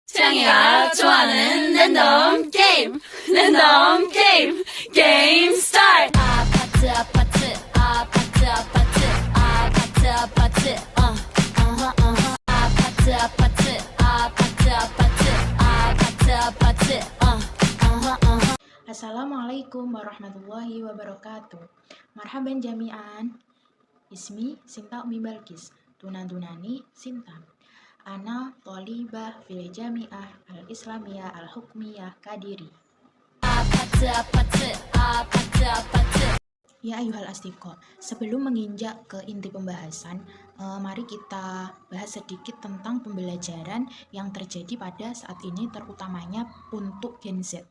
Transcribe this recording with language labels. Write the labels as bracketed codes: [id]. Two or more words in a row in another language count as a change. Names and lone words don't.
[ko] 태양이가 좋아하는 랜덤 게임, 랜덤 게임, 게임 스타트. 아파트, 아파트, 아파트, 아파트, 아파트, 아파트, 아파트, 아파트, 아파트, 아파트, 아파트, 아파트, [ar] السلام عليكم ورحمة الله وبركاته. مرحبا جميعا. Ismi Sinta Umi Balkis. تنادينني Sinta. أنا طالبة في الجامعة الإسلامية الحكومية Kadiri. يا أيها الأصدقاء, [id] sebelum menginjak ke inti pembahasan, mari kita bahas sedikit tentang pembelajaran yang terjadi pada saat ini, terutamanya untuk Gen Z.